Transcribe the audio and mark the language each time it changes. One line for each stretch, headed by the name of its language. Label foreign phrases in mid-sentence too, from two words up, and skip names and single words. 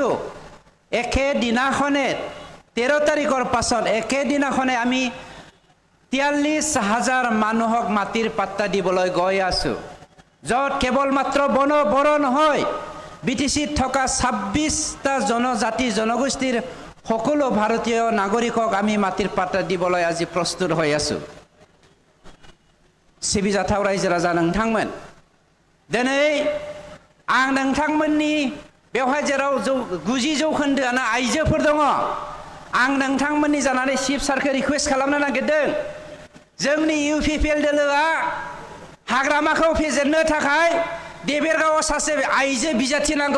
Assamese: একে দিনাখনে 13 তাৰিখৰ পাছত একে দিনাখনে আমি 43,000 মানুহক মাটিৰ পাট্টা দিবলৈ গৈ আছো, য'ত কেৱল মাত্ৰ বড়ো নহয়, BTCত থকা 26টা জনজাতি জনগোষ্ঠীৰ সকলো ভাৰতীয় নাগৰিকক আমি মাটিৰ পাট্টা দিবলৈ আজি প্ৰস্তুত হৈ আছো।
Bodo: सिबिजाथाव रायजो राजा नोंथांमोन, दिनै आं नोंथांमोननि बेवहाय जेराव 90% आइजोफोर दङ, आं नोंथांमोननि जानानै चिफ सारखौ रिक्वेस्ट खालामनो नागिरदों। जोंनि UPPL दोलोआ हाग्रामाखौ फेजेननो थाखाय देबेरगावआव सासे आइजो बिजाथि नांगौ।